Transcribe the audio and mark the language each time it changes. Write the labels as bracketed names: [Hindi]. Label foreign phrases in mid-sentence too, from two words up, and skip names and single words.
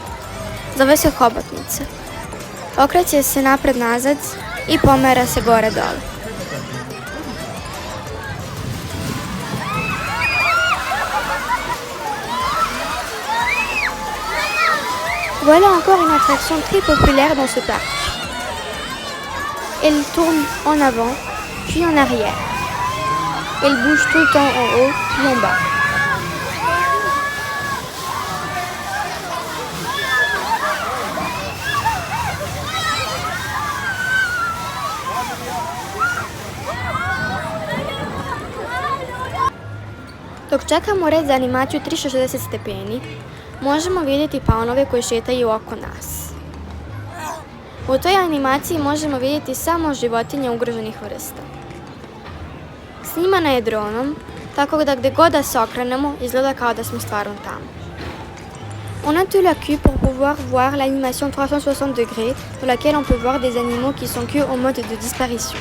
[Serbian] Zove se hobotnica. Okreće se napred-nazad i pomera se gore-dole. [French] Voilà encore une attraction très populaire dans ce parc. Elle tourne en avant, puis en arrière. Elle bouge tout le temps en haut, puis en bas. [Serbian] Dok čekamo red za animaciju 360 stepeni, možemo vidjeti paunove koji šetaju oko nas. U toj animaciji možemo vidjeti samo životinje ugroženih vrsta. Snimana je dronom, tako da gde god da se okrenemo, izgleda kao da smo stvarno tamo. [French] On a tout le cul pour pouvoir voir l'animation 360 degrés dans laquelle on peut voir des animaux qui sont que en mode de disparition.